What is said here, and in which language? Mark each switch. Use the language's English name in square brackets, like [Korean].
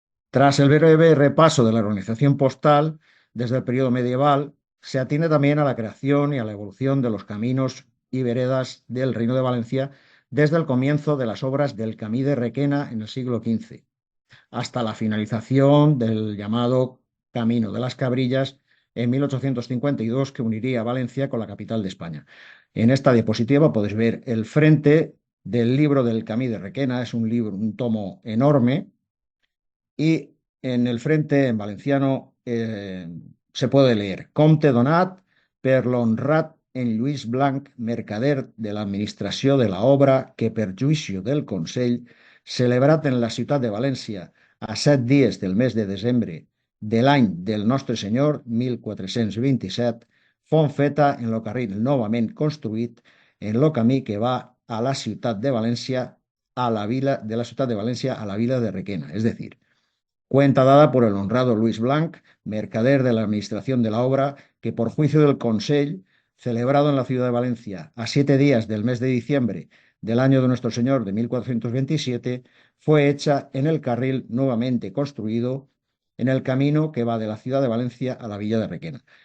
[Spanish] Tras el breve repaso de la organización postal, desde el periodo medieval, se atiende también a la creación y a la evolución de los caminos y veredas del Reino de Valencia desde el comienzo de las obras del Camí de Requena en el siglo XV, hasta la finalización del llamado Camino de las Cabrillas en 1852, que uniría Valencia con la capital de España. En esta diapositiva podéis ver el frente del libro del Camí de Requena. Es un libro, un tomo enorme, y en el frente, en valenciano, se puede leer [Catalan] Comte donat per l'honrat en Lluís Blanc, mercader de l'administració de la obra, que per juicio del Consell, celebrat en la ciutat de València a 7 dies del mes de desembre de l'any del nostre senyor 1427, fon feta en lo carril novament construït en lo camí que va a la ciutat de València, a la vila de la ciutat de València a la vila de Requena. [Spanish] Es decir, cuenta dada por el honrado Luis Blanc, mercader de la administración de la obra, que por juicio del Consell, celebrado en la ciudad de Valencia a 7 días del mes de diciembre del año de nuestro Señor de 1427, fue hecha en el carril nuevamente construido en el camino que va de la ciudad de Valencia a la villa de Requena.